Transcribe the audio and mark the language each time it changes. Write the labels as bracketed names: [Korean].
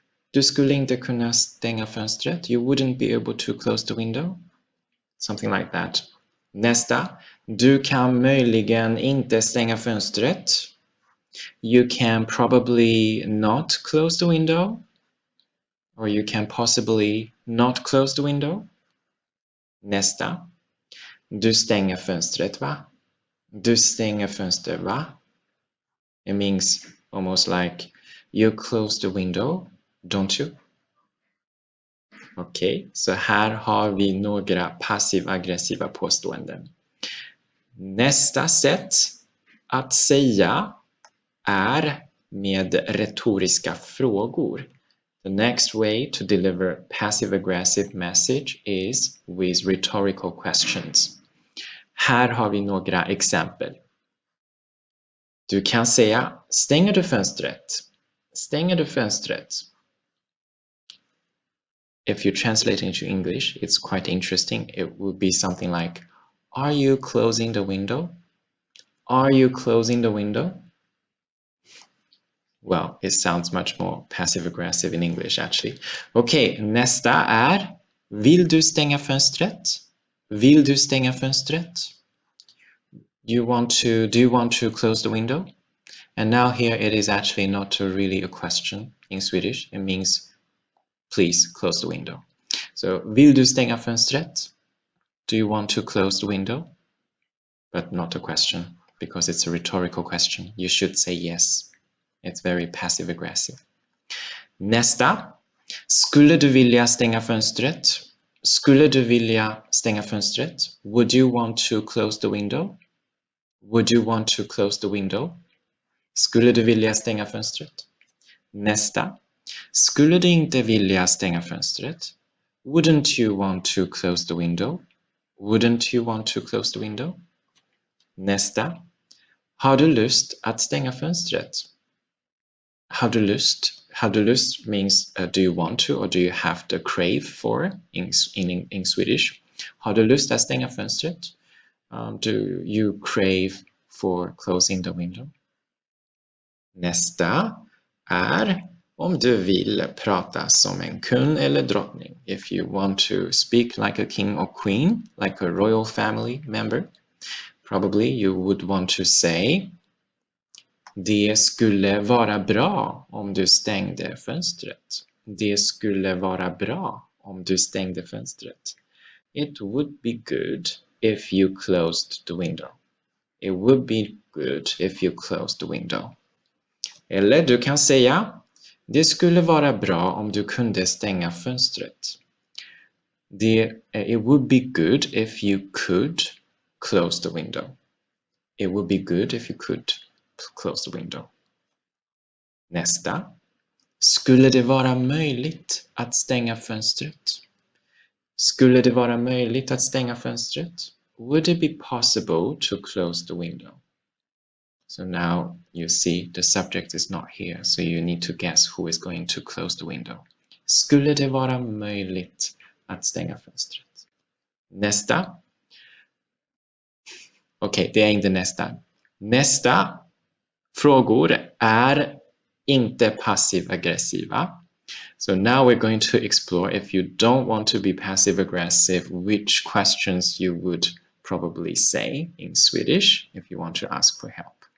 [Swedish] Du skulle inte kunna stänga fönstret. [English] You wouldn't be able to close the window. Something like that. [Swedish] Nästa. Du kan möjligen inte stänga fönstret. [English] You can probably not close the window. Or you can possibly not close the window. [Swedish] Nästa. Du stänger fönstret, va? Du stänger fönstret, va? [English] It means almost like you close the window, don't you? [Swedish] Okej, så här har vi några passiv-aggressiva påståenden. Nästa sätt att säga är med retoriska frågor. [English] The next way to deliver passive-aggressive message is with rhetorical questions. [Swedish] Här har vi några exempel. Du kan säga, stänger du fönstret? Stänger du fönstret? [English] If you translate into English, it's quite interesting. It would be something like, are you closing the window? Are you closing the window? Well, it sounds much more passive-aggressive in English actually. [Swedish] Okej, nästa är, vill du stänga fönstret? Vill du stänga fönstret? [English] Do you want to close the window? And now here it is actually not really a question in Swedish. It means please close the window. [Swedish] So, vill du stänga fönstret? [English] Do you want to close the window? But not a question, because it's a rhetorical question. You should say yes. It's very passive-aggressive. [Swedish] Nästa. Skulle du vilja stänga fönstret? Skulle du vilja stänga fönstret? [English] Would you want to close the window? Would you want to close the window? [Swedish] Skulle du vilja stänga fönstret? Nästa. Skulle du inte vilja stänga fönstret? [English] Wouldn't you want to close the window? Wouldn't you want to close the window? [Swedish] Nästa. Har du lust att stänga fönstret? Har du lust [English] means do you want to or do you have to crave for in Swedish. [Swedish] Har du lust att stänga fönstret? [English] Do you crave for closing the window? [Swedish] Nästa är om du vill prata som en kung eller drottning. [English] If you want to speak like a king or queen, like a royal family member, probably you would want to say, [Swedish] det skulle vara bra om du stängde fönstret. [English] Det skulle vara bra om du stängde fönstret. It would be good if you closed the window. It would be good if you closed the window. [Swedish] Eller du kan säga, det skulle vara bra om du kunde stänga fönstret. [English] It would be good if you could close the window. It would be good if you could close the window. [Swedish] Nästa. Skulle det vara möjligt att stänga fönstret? Skulle det vara möjligt att stänga fönstret? [English] Would it be possible to close the window? So now you see the subject is not here, so you need to guess who is going to close the window. [Swedish] Skulle det vara möjligt att stänga fönstret? Nästa. Okej, det är inte nästa. Nästa frågor är inte passiv-aggressiva. [English] So now we're going to explore, if you don't want to be passive-aggressive, which questions you would probably say in Swedish if you want to ask for help.